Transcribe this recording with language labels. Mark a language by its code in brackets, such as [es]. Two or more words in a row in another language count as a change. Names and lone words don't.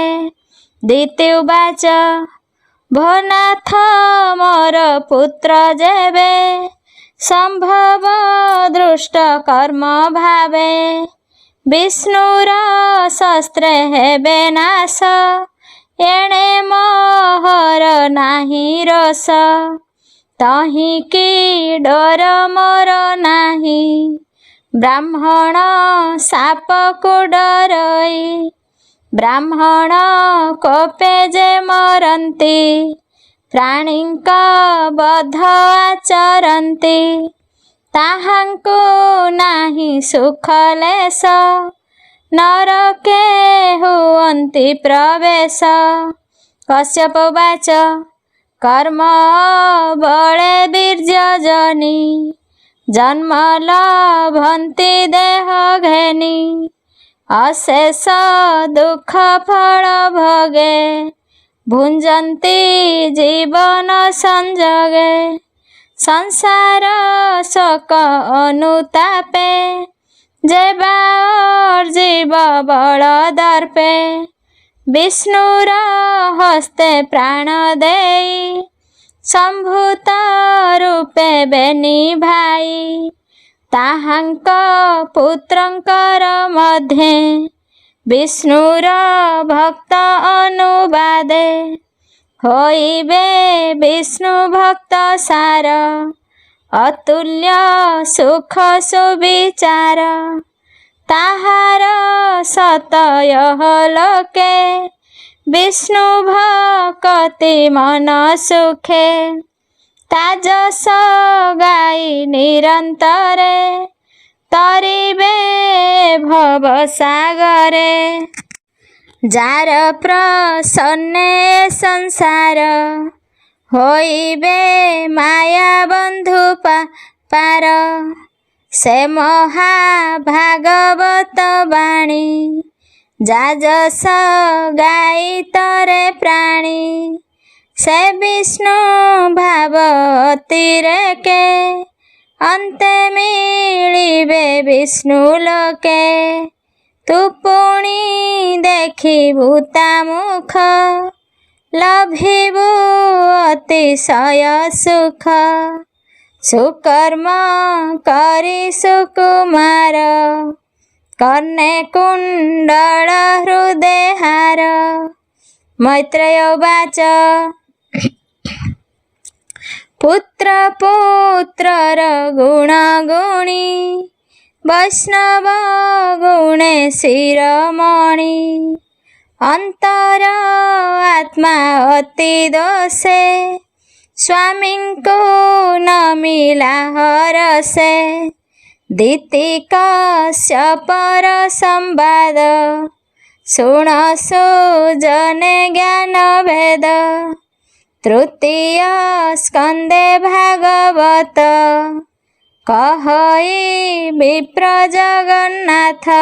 [or] ଦିତି ଉବାଚ ଭୋ ନାଥ ମୋର ପୁତ୍ର ଯେବେ, ସମ୍ଭବ ଦୃଷ୍ଟ କର୍ମ ଭାବେ। ବିଷ୍ଣୁର ଶସ୍ତ୍ରେ ହେବେ ନାଶ, ଏଣେ ମୋହର ନାହିଁ ରୋଷ। ତହିଁକି ଡର ମୋର ନାହିଁ। ବ୍ରାହ୍ମଣ ସାପକୁ ଡରଇ ବ୍ରାହ୍ମଣ କୋପେ ଯେ ମରନ୍ତି। ପ୍ରାଣୀଙ୍କ ବଧ ଆଚରନ୍ତି ତାହାଙ୍କୁ ନାହିଁ ସୁଖ ଲେଶ। ନରକେ ହୁଅନ୍ତି ପ୍ରବେଶ। କଶ୍ୟପ ଉବାଚ କର୍ମ ବଳେ ବୀର୍ଯ୍ୟଜନୀ ଜନ୍ମ ଲଭନ୍ତି ଦେହ ଘେନି। ଅଶେଷ ଦୁଃଖ ଫଳ ଭୋଗେ ଭୁଞ୍ଜନ୍ତି ଜୀବନ ସଂଯୋଗେ। ସଂସାର ଶୋକ ଅନୁତାପେ ଯେବା ଜୀବ ବଳ ଦର୍ପେ। ବିଷ୍ଣୁର ହସ୍ତେ ପ୍ରାଣ ଦେଇ ସମ୍ଭୂତ ରୂପେ ବେନି ଭାଇ। ତାହାଙ୍କ ପୁତ୍ରଙ୍କର ମଧ୍ୟେ ବିଷ୍ଣୁର ଭକ୍ତ ଅନୁବାଦେ। ହୋଇବେ ବିଷ୍ଣୁ ଭକ୍ତ ସାର ଅତୁଲ୍ୟ ସୁଖ ସୁବିଚାର। ତାହାର ସତୟଃ ଲୋକେ ବିଷ୍ଣୁ ଭକ୍ତି ମନ ସୁଖେ। ତାଜସ ଗାଇ ନିରନ୍ତରେ ତରିବେ ଭବ ସାଗରେ। ଯାର ପ୍ରସନ୍ନେ ସଂସାର ହୋଇବେ ମାୟା ବନ୍ଧୁ ପାର। ସେ ମହାଭାଗବତ ବାଣୀ ଯାଯଶ ଗାଇ ତରେ ପ୍ରାଣୀ। ସେ ବିଷ୍ଣୁ ଭାବ ଅତିରେକେ ଅନ୍ତେ ମିଳିବେ ବିଷ୍ଣୁ ଲୋକେ। ତୁ ପୁଣି ଦେଖିବୁ ତା ମୁଖ ଲଭିବୁ ଅତିଶୟ ସୁଖ। ସୁକର୍ମ କରି ସୁକୁମାର କର୍ଣ୍ଣେ କୁଣ୍ଡଳ ହୃଦୟ ହାର। ମୈତ୍ରେୟ ଉବାଚ ପୁତ୍ର ପୁତ୍ରର ଗୁଣ ଗୁଣୀ ବୈଷ୍ଣବ ଗୁଣେ ଶିରୋମଣି। ଅନ୍ତର ଆତ୍ମା ଅତି ଦୋଷେ ସ୍ୱାମୀଙ୍କୁ ନ ମିଳା ହରଷେ। ଦିତି କଶ୍ୟପର ସମ୍ବାଦ ଶୁଣ ସୁଜନେ ଜ୍ଞାନ ଭେଦ। ତୃତୀୟ ସ୍କନ୍ଧେ ଭାଗବତ କହଇ ବିପ୍ର ଜଗନ୍ନାଥ।